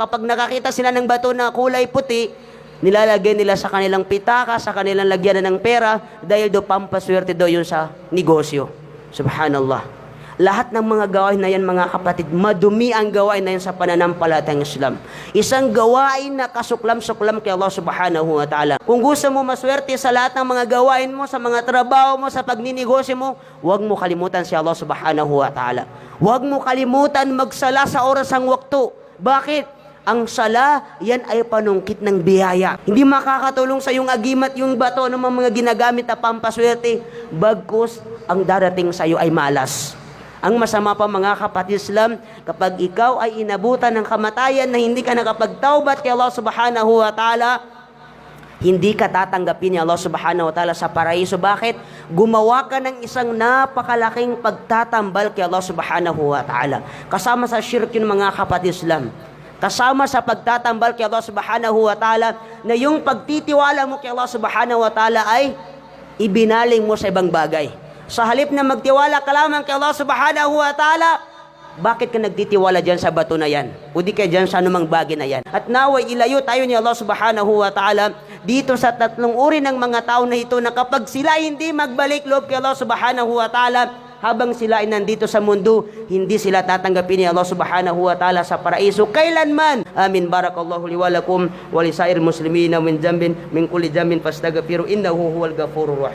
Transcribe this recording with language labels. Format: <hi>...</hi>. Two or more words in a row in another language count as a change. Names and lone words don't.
<tl>Kapag nakakita sila ng bato na kulay puti, nilalagay nila sa kanilang pitaka, sa kanilang lagyanan ng pera, dahil do pampaswerte daw yun sa negosyo. Subhanallah. Lahat ng mga gawain na yan, mga kapatid, madumi ang gawain na yan sa pananampalatayang Islam. Isang gawain na kasuklam-suklam kay Allah</tl> <ar>سبحانه وتعالى.</ar> <tl>Kung gusto mo maswerte sa lahat ng mga gawain mo, sa mga trabaho mo, sa pagninegosyo mo, huwag mo kalimutan si Allah</tl> <ar>سبحانه وتعالى.</ar> <tl>Huwag mo kalimutan magsala sa oras ang waktu. Bakit? Ang sala, yan ay panungkit ng biyaya. Hindi makakatulong sa yung agimat, yung bato ng mga ginagamit na pampaswerte. Bagkus, ang darating sa iyo ay malas. Ang masama pa, mga kapatid Islam, kapag ikaw ay inabutan ng kamatayan na hindi ka nakapagtaubat kay Allah</tl> <ar>سبحانه وتعالى,</ar> <tl>hindi ka tatanggapin ni Allah</tl> <ar>سبحانه وتعالى</ar> <tl>sa paraiso. Bakit? Gumawa ka ng isang napakalaking pagtatambal kay Allah</tl> <ar>سبحانه وتعالى.</ar> <tl>Kasama sa shirk yun, mga kapatid Islam. Kasama sa pagtatambal kay Allah</tl> <ar>سبحانه وتعالى</ar> <tl>na yung pagtitiwala mo kay Allah</tl> <ar>سبحانه وتعالى</ar> <tl>ay ibinaling mo sa ibang bagay. Sa halip na magtiwala ka lamang kay Allah</tl> <ar>سبحانه وتعالى,</ar> <tl>bakit ka nagtitiwala dyan sa bato na yan? O di ka dyan sa anumang bagay na yan? At naway ilayo tayo ni Allah</tl> <ar>سبحانه وتعالى</ar> <tl>dito sa tatlong uri ng mga tao na ito na kapag sila hindi magbalik loob kay Allah</tl> <ar>سبحانه وتعالى,</ar> <tl>habang sila ay nandito sa mundo, hindi sila tatanggapin ni Allah</tl> <ar>سبحانه وتعالى</ar> <tl>sa paraiso kailanman. Amin.</tl> <ar>بارك الله لي ولكم ولسائر المسلمين من كل ذنب فاستغفروه إنه هو الغفور الرحيم.</ar>